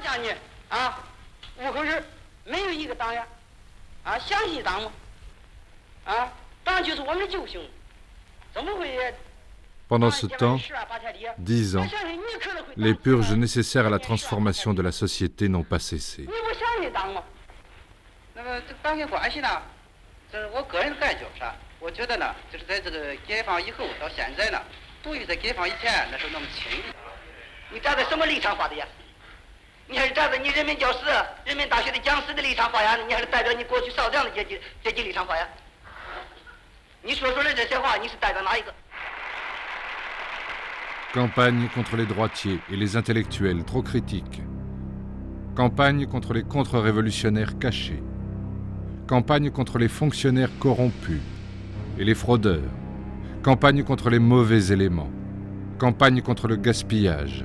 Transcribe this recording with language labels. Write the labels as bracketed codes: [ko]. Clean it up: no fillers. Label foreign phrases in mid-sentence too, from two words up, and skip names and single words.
[fr] Pendant ce temps, 10 ans, les purges nécessaires à la transformation de la société n'ont pas cessé. [zh] 那么这当前关系呢，这是我个人的感觉是吧？我觉得呢，就是在这个解放以后到现在呢，不与在解放以前那时候那么亲密。你站在什么立场发的呀？你还是站在你人民教师、人民大学的讲师的立场发呀？你还是代表你过去少将的阶级立场发呀？你说的这些话，你是代表哪一个？ [fr] Campagne contre les droitiers et les intellectuels trop critiques. Campagne contre les contre-révolutionnaires cachés. Campagne contre les fonctionnaires corrompus et les fraudeurs. Campagne contre les mauvais éléments. Campagne contre le gaspillage.